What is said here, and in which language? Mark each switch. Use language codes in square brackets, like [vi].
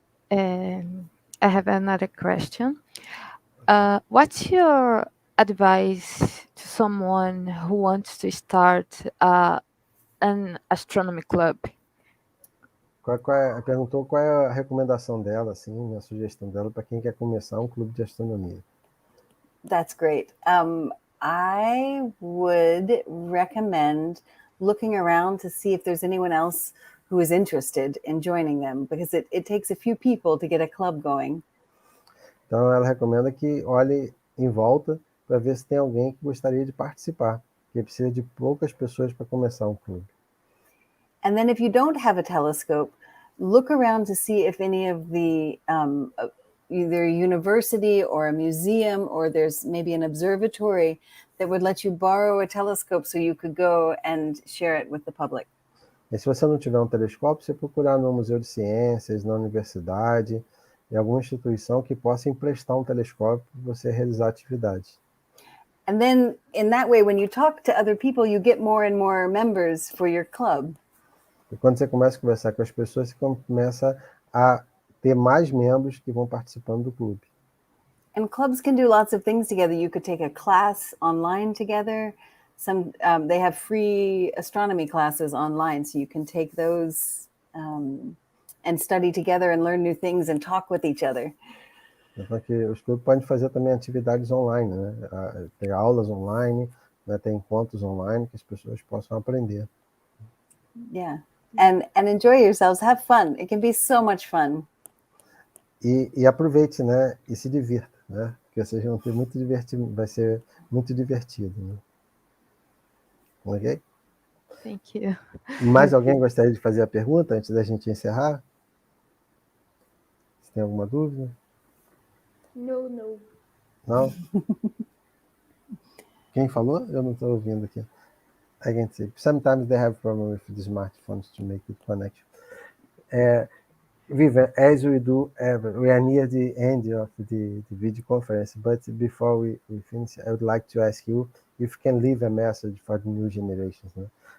[en] I have another question. What's your advice to someone who wants to start an astronomy club? [pt] Perguntou qual é a recomendação dela, assim, a sugestão dela para quem quer começar um clube de astronomia. [en] That's great. I would recommend looking around to see if there's anyone else who is interested in joining them, because it takes a few people to get a club going. [pt] Então, ela recomenda que olhe em volta para ver se tem alguém que gostaria de participar, porque precisa de poucas pessoas para começar um clube. [en] And then if you don't have a telescope, look around to see if any of the either a university or a museum, or there's maybe an observatory that would let you borrow a telescope so you could go and share it with the public. [pt] E se você não tiver um telescópio, você procurar no Museu de Ciências, na universidade, em alguma instituição que possa emprestar um telescópio para você realizar atividades. [en] And then in that way, when you talk to other people, you get more and more members for your club. [pt] E quando você começa a conversar com as pessoas, você começa a ter mais membros que vão participando do clube. [en] And clubs can do lots of things together. You could take a class online together. They have free astronomy classes online, so you can take those and study together and learn new things and talk with each other. [pt] Então, os clubes podem fazer também atividades online, né? Ter aulas online, né, ter encontros online que as pessoas possam aprender. [en] Yeah. And enjoy yourselves. Have fun. It can be so much fun. [pt] E aproveite, né? E se divirta, né? Porque vocês vão ter muito divertido, vai ser muito divertido, né? Ok? [en] Thank you. [pt] Mais alguém gostaria de fazer a pergunta antes da gente encerrar? Você tem alguma dúvida? No, no. Não? Quem falou? Eu não estou ouvindo aqui. [en] I can see. Sometimes they have problem with the smartphones to make it connection. Vivian, as we do ever, we are near the end of the video conference, but before we finish, I would like to ask you if you can leave a message for the new generations. [pt] Né?